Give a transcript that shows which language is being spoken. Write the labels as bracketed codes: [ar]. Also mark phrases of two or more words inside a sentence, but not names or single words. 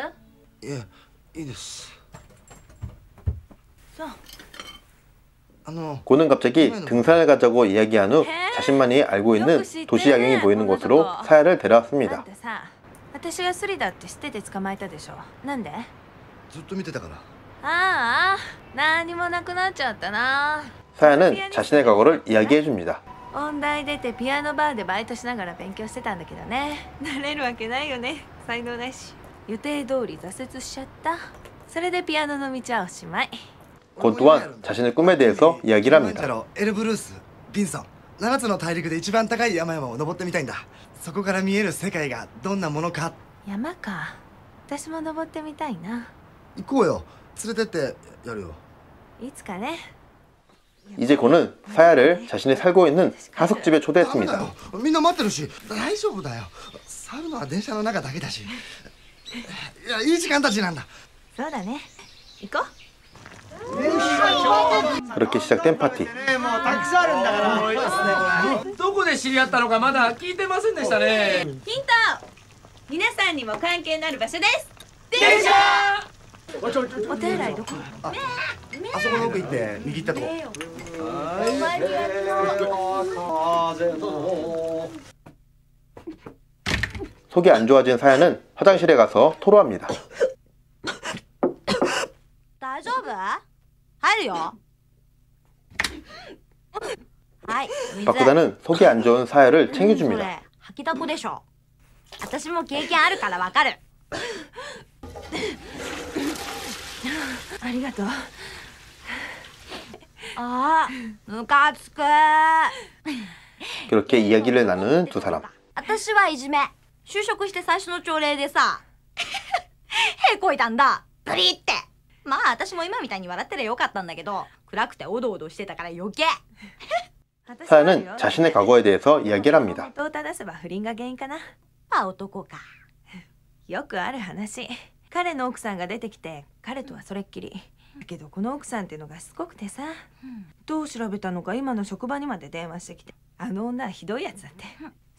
[ja] いやいいです。そう。 [ko] 곤은 갑자기 등산을 가자고 이야기한 후 자신만이 알고 있는 도시 야경이 보이는 곳으로 사야를 [ja] あん [ko] 데려왔습니다. [ja] たさ、私がスリだって知ってて捕まえたでしょ。なんで？ずっと見てたから。ああ、何もなくなっちゃったな。 [ko] 사야는 자신의 과거를 이야기해 줍니다. [ja] 音大出てピアノバーでバイトしながら勉強してたんだけどね。なれるわけないよね。才能ないし。予定通り挫折しちゃった。それでピアノの道はおしまい。 [ko] 곤 또한 자신의 꿈에 대해서 이야기를 합니다. [ja] エルブルース、ビンソン。7つの大陸で一番高い山々を登ってみたいんだ。そこから見える世界がどんなものか。山か。私も登ってみたいな。行こうよ。連れてってやるよ。いつかね。 [ko] 이제 곤은 사야를 자신이 살고 있는 하숙집에 [ja] ダメだ [ko] 초대했습니다. [ja] よ。みんな待ってるし、大丈夫だよ。触るのは電車の中だけだし。いや、いい時間たちなんだ。そうだね。行こう。 [ko] 그렇게 시작된 파티. [ja] もうたくさんあるんだから。どこで知り合ったのかまだ聞いてませんでしたね。ヒント。皆さんにも関係のある場所です。電車。お手洗いどこ？あそこの奥行って右行ったとこ。 [ko] 속이 안 좋아진 사야는 화장실에 가서 토로합니다. [ja] 大丈夫？入るよ。はい水。 [ko] 바쿠다는 속이 안 좋은 사야를 챙겨줍니다. [ja] これ吐きだこでしょ。私も経験あるからわかる。ありがとう。あームカつく。 [ko] 그렇게 이야기를 나누는 두 사람. [ja] 私はいじめ。就職して最初の朝礼でさへこいたんだブリって。まあ私も今みたいに笑ってりゃよかったんだけど暗くておどおどしてたから余計。 [ko] 사야는 자신의 과거에 대해서 이야기를 합니다. [ja] 元を正せば不倫が原因かな。あ男か。よくある話。彼の奥さんが出てきて彼とはそれっきり。だけどこの奥さんっていうのがしつこくてさ、どう調べたのか今の職場にまで電話してきて、あの女はひどいやつだって。